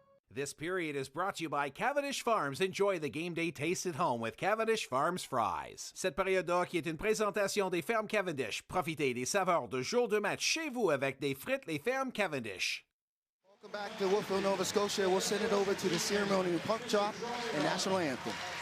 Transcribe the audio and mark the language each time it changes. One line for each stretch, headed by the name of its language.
English: This period is brought to you by Cavendish Farms. Enjoy the game day taste at home with Cavendish Farms fries.
French: Cette période de hockey est une présentation des fermes Cavendish. Profitez des saveurs de jour de match chez vous avec des frites Les Fermes Cavendish.
English: Welcome back to Wolfville, Nova Scotia. We'll send it over to the ceremony of puck chop and national anthem.